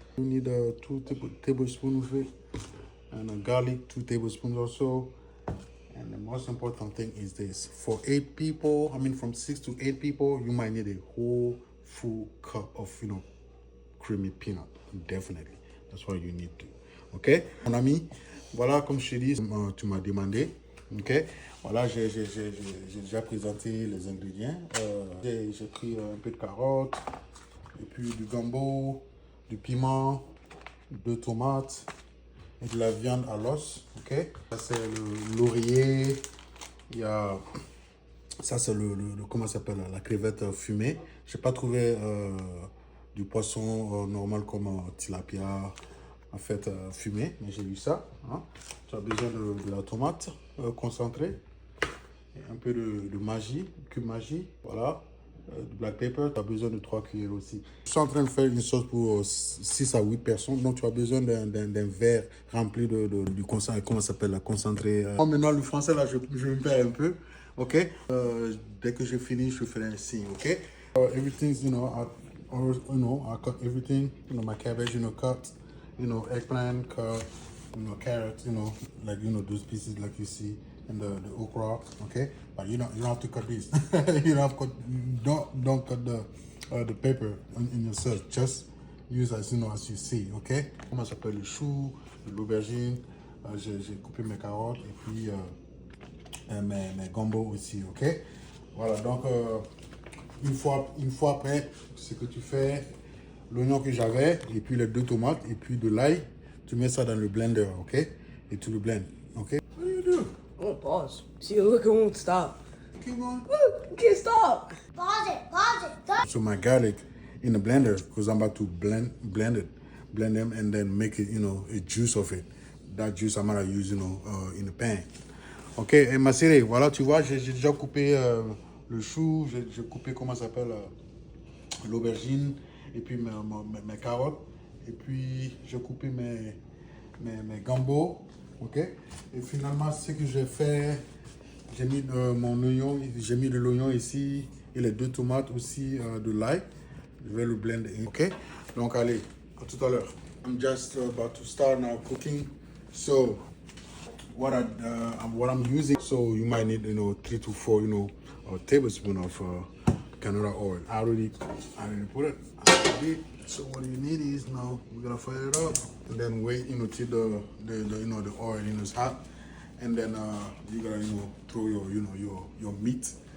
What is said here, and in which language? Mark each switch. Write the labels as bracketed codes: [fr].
[en] You need 2 tablespoons of it, and garlic, 2 tablespoons or so. And the most important thing is this: for 8 people, from 6 to 8 people, you might need a whole full cup of, creamy peanut. Definitely, that's what you need to. [fr] Ok, mon ami, voilà, comme je t'ai dit, tu m'as demandé. Ok, voilà, j'ai déjà présenté les ingrédients. J'ai pris un peu de carottes, et puis du gombo, du piment, 2 tomates et de la viande à l'os. Ok, ça c'est le laurier. Il y a ça c'est comment ça s'appelle, la crevette fumée. J'ai pas trouvé du poisson normal comme tilapia en fait fumé, mais j'ai eu ça. Hein. Tu as besoin de la tomate concentrée, et un peu de magie, cube magie, voilà. Du black pepper, tu as besoin de 3 cuillères aussi. Je suis en train de faire une sauce pour 6 à 8 personnes, donc tu as besoin d'un verre rempli du concentré, comment ça s'appelle, la concentré. Maintenant, le français, là, je me perds un peu, ok? Dès que j'ai fini, je ferai un signe, ok? [en] Everything's, I cut everything, my cabbage, cut, eggplant, cut, carrots, like, those pieces like you see. And the okra, okay, but you don't have to cut this. You don't have to don't cut the pepper in yourself. Just use as you see, okay. [fr] Comment ça s'appelle, le chou, l'aubergine. J'ai coupé mes carottes et puis mes gombo aussi, ok. Voilà, donc une fois après, ce que tu fais, l'oignon que j'avais et puis les 2 tomates et puis de l'ail, tu mets ça dans le blender, ok, et tu le blends, ok. [en] What do you do? Oh, pause. See, look, it won't stop. Keep going. Look, it can't stop. Pause it. So my garlic in the blender, because I'm about to blend them and then make it, a juice of it. That juice I'm gonna use, in the pan. [fr] Ok, et ma série, voilà, tu vois, j'ai déjà coupé le chou, j'ai coupé, comment ça s'appelle, l'aubergine, et puis mes carottes, et puis j'ai coupé mes gambos. Ok, et finalement ce que j'ai fait, j'ai mis mon oignon, j'ai mis de l'oignon ici et les 2 tomates aussi, de l'ail. Je vais le blender. Ok, donc allez, à tout à l'heure. [en] I'm just about to start now cooking. So what I'm using, so you might need 3 to 4 tablespoons of canola oil. I already put it. So what you need is, now we're gonna fire it up and then wait, till the oil is hot, and then you gotta throw your meat.